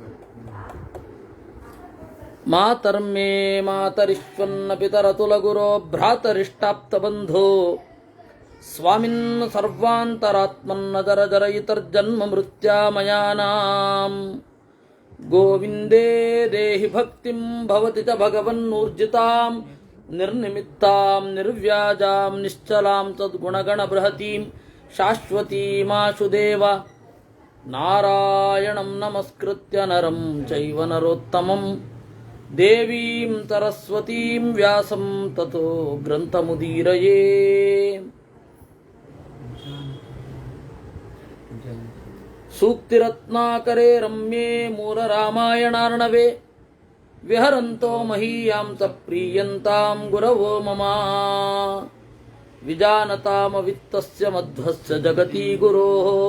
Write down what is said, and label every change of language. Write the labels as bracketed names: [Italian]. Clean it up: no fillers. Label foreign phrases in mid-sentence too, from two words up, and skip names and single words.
[Sanskrit] ಮಾತರ್ಮೇ ಮಾತರಿಶ್ವನ್ನ ಪಿತರತುಲ ಗುರೋ ಭ್ರಾತರಿಷ್ಟಾಪ್ತ ಬಂಧೋ ಸ್ವಾಮಿನ್ ಸರ್ವಾಂತರಾತ್ಮನ್ನದರ ಜರಯಿತರ್ಜನ್ಮ ಮೃತ್ಯಾಮಯಾನಾಂ ಗೋವಿಂದೇ ದೇಹಿ ಭಕ್ತಿಂ ಭವತಿ ಚ ಭಗವನ್ನೂರ್ಜಿತಾಂ ನಿರ್ನಿಮಿತ್ತಾಂ ನಿರ್ವ್ಯಾಜಾಂ ನಿಶ್ಚಲಾಂ ಸದ್ಗುಣಗಣ ಬೃಹತೀಂ ಶಾಶ್ವತೀಮಾಶು ದೇವ ನಾರಾಯಣಂ ನಮಸ್ಕೃತ್ಯ ನರಂ ಚೈವ ನರೋತ್ತಮಂ ದೇವೀಂ ಸರಸ್ವತೀಂ ವ್ಯಾಸಂ ತತೋ ಗ್ರಂಥಮುದೀರಯೇ. ಸೂಕ್ತಿರತ್ನಾಕರೇ ರಮ್ಯೇ ಮೂಲ ರಾಮಾಯಣಾರ್ಣವೇ ವಿಹರಂತೋ ಮಹೀಯಾಂ ಸ ಪ್ರೀಯಂತಾಂ ಗುರವೋ ಮಮ ವಿಜಾನತಾಮವಿತ್ತಸ್ಯ ಮಧ್ವಸ್ಯ ಜಗತಿ ಗುರೋಃ